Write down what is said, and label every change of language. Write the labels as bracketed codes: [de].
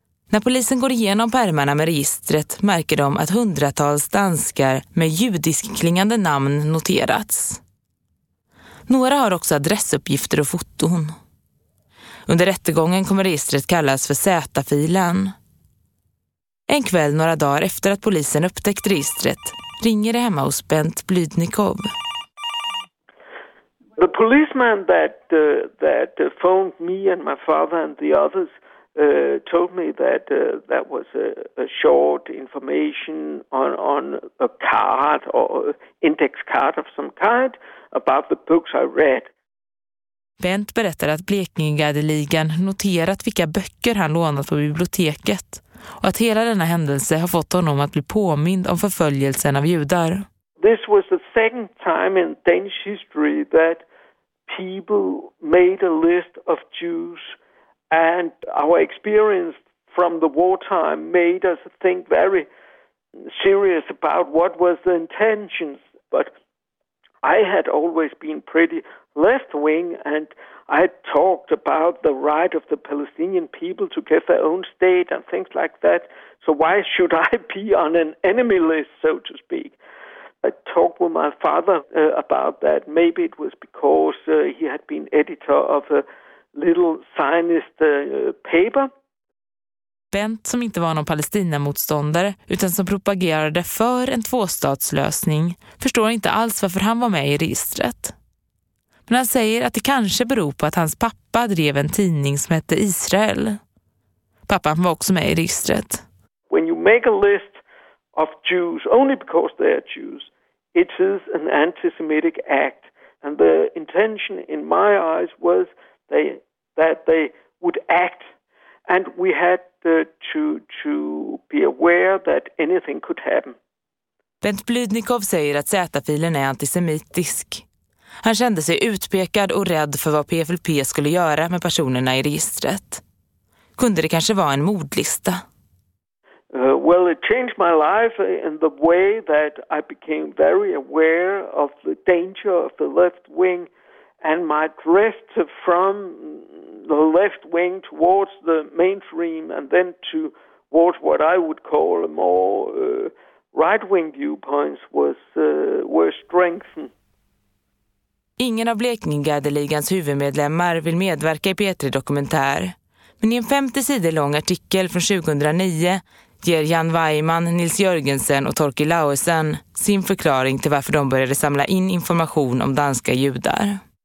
[sv] När polisen går igenom pärmarna med registret märker de att hundratals danskar med judisk klingande namn noterats. Några har också adressuppgifter och foton. Under rättegången kommer registret kallas för Z-filen. En kväll några dagar efter att polisen upptäckt registret ringer det hemma hos Bent Blydnikov. [en] The policeman that phoned me and my father and the others told me that was a short information on a card or index card of some kind about the books I read. [sv] Bent berättar att Blekingegärdeligan noterat vilka böcker han lånat på biblioteket och att hela denna händelse har fått honom att bli påmind om förföljelsen av judar. [en] This was the second time in Danish history that people made a list of Jews. And our experience from the wartime made us think very serious about what was the intentions. But I had always been pretty left-wing, and I had talked about the right of the Palestinian people to get their own state and things like that. So why should I be on an enemy list, so to speak? I talked with my father about that. Maybe it was because he had been editor of a little Zionist paper. [sv] Bent, som inte var någon Palestina-motståndare utan som propagerade för en tvåstatslösning, förstår inte alls varför han var med i registret. Men han säger att det kanske beror på att hans pappa drev en tidning som hette Israel. Pappan var också med i registret. [en] When you make a list of Jews only because they are Jews, it is an antisemitic act, and the intention in my eyes was that they would act, and we had to be aware that anything could happen. [sv] Bent Blydnikov säger att Z-filen är antisemitisk. Han kände sig utpekad och rädd för vad PFLP skulle göra med personerna i registret. Kunde det kanske vara en mordlista? [en] Well, it changed my life in the way that I became very aware of the danger of the left wing, and my drift from the left wing towards the mainstream and then towards what I would call a more right-wing viewpoints were strengthened. [sv] Ingen av Blekingegardeligans huvudmedlemmar vill medverka i P3-dokumentär. Men i en 50 sidor lång artikel från 2009 ger Jan Weiman, Nils Jörgensen och Torki Lauesen sin förklaring till varför de började samla in information om danska judar.